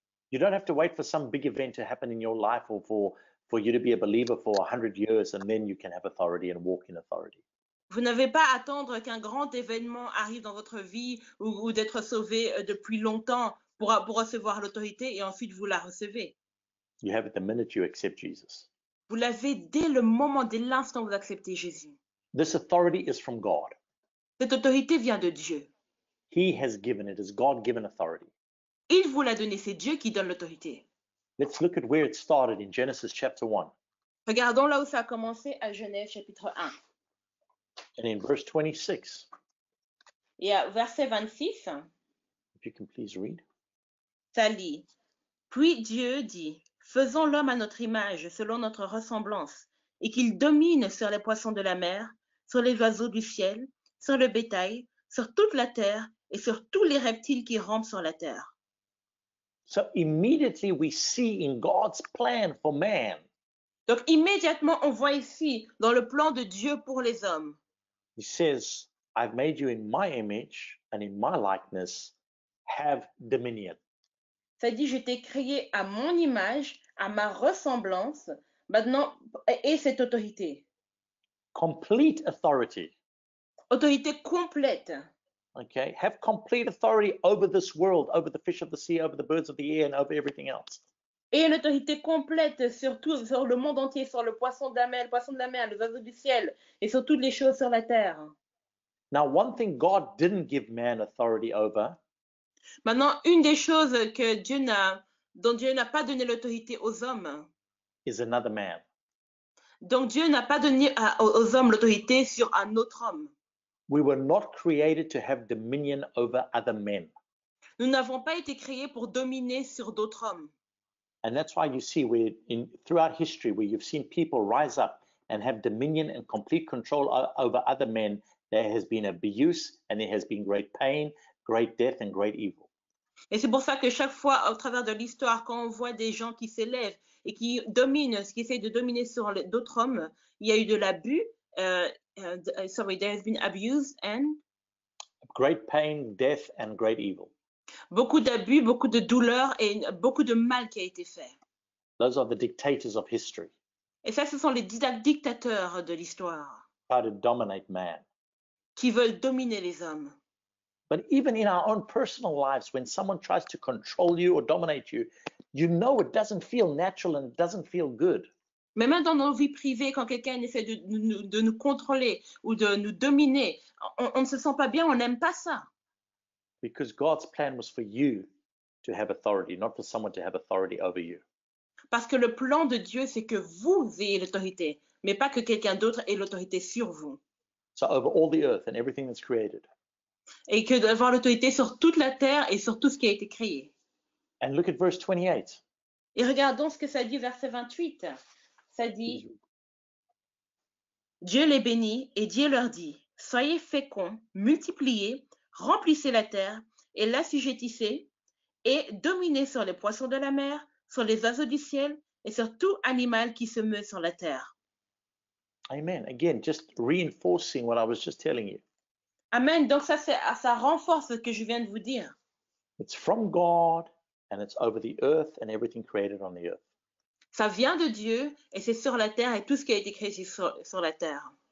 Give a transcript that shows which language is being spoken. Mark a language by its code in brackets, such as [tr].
[en] You don't have to wait for some big event to happen in your life or for you to be a believer for 100 years and then you can have authority and walk in authority. [fr] Vous n'avez pas à attendre qu'un grand événement arrive dans votre vie ou d'être sauvé depuis longtemps pour recevoir l'autorité et ensuite vous la recevez. [en] You have it the minute you accept Jesus. [fr] Vous l'avez dès le moment, dès l'instant où vous acceptez Jésus. [en] This authority is from God. [fr] Cette autorité vient de Dieu. [en] He has given it as God-given authority. [fr] Il vous l'a donné, c'est Dieu qui donne l'autorité. [en] Let's look at where it started in Genesis chapter 1. [fr] Regardons là où ça a commencé à Genèse chapitre 1. [en] And in verse 26, [fr] Et à verset 26, [en] if you can please read. [fr] ça lit « Puis Dieu dit, faisons l'homme à notre image, selon notre ressemblance, et qu'il domine sur les poissons de la mer, sur les oiseaux du ciel, sur le bétail, sur toute la terre et sur tous les reptiles qui rampent sur la terre. » [en] So immediately we see in God's plan for man, [fr] Donc immédiatement, on voit ici, dans le plan de Dieu pour les hommes, [en] he says, I've made you in my image and in my likeness, have dominion. [fr] ça dit, je t'ai créé à mon image, à ma ressemblance, maintenant, et cette autorité. [en] Complete authority. [fr] Autorité complète. [en] Okay, have complete authority over this world, over the fish of the sea, over the birds of the air, and over everything else. [fr] Et une autorité complète sur tout, sur le monde entier, sur le poisson de la mer, les oiseaux du ciel, et sur toutes les choses sur la terre. [en] Now, one thing God didn't give man authority over [fr] Maintenant, une des choses dont Dieu n'a pas donné l'autorité aux hommes, [en] is another man. [fr] donc Dieu n'a pas donné aux hommes l'autorité sur un autre homme. [en] We were not created to have dominion over other men. [fr] Nous n'avons pas été créés pour dominer sur d'autres hommes. [en] And that's why you see throughout history where you've seen people rise up and have dominion and complete control over other men, there has been abuse and there has been great pain, great death, and great evil. [fr] Et c'est pour ça que chaque fois, au travers de l'histoire, quand on voit des gens qui s'élèvent et qui dominent, qui essayent de dominer sur d'autres hommes, il y a eu de l'abus. [en] There has been abuse and great pain, death, and great evil. [fr] Beaucoup d'abus, beaucoup de douleurs et beaucoup de mal qui a été fait. [en] Those are the dictators of history. [fr] Et ça, ce sont les dictateurs de l'histoire. [en] Try to dominate man. [fr] Qui veulent dominer les hommes. [en] But even in our own personal lives, when someone tries to control you or dominate you, you know it doesn't feel natural and it doesn't feel good. [fr] Mais même dans nos vies privées, quand quelqu'un essaie de nous contrôler ou de nous dominer, on ne se sent pas bien, on n'aime pas ça. [en] Because God's plan was for you to have authority, not for someone to have authority over you. [fr] Parce que le plan de Dieu, c'est que vous ayez l'autorité, mais pas que quelqu'un d'autre ait l'autorité sur vous. [en] So over all the earth and everything that's created. [fr] Et que d'avoir l'autorité sur toute la terre et sur tout ce qui a été créé. [en] And look at verse 28. [fr] Et regardons ce que ça dit, verset 28. Ça dit, Dieu les bénit et Dieu leur dit, soyez féconds, multipliez, remplissez la terre et l'assujettissez et dominez sur les poissons de la mer, sur les oiseaux du ciel et sur tout animal qui se meut sur la terre. [en] Amen. Again, just reinforcing what I was just telling you. Amen. [fr] Donc ça renforce ce que je viens de vous dire. [en] It's from God and it's over the earth and everything created on the earth. [fr] Ça vient de Dieu et c'est sur la terre et tout ce qui a été créé sur la terre.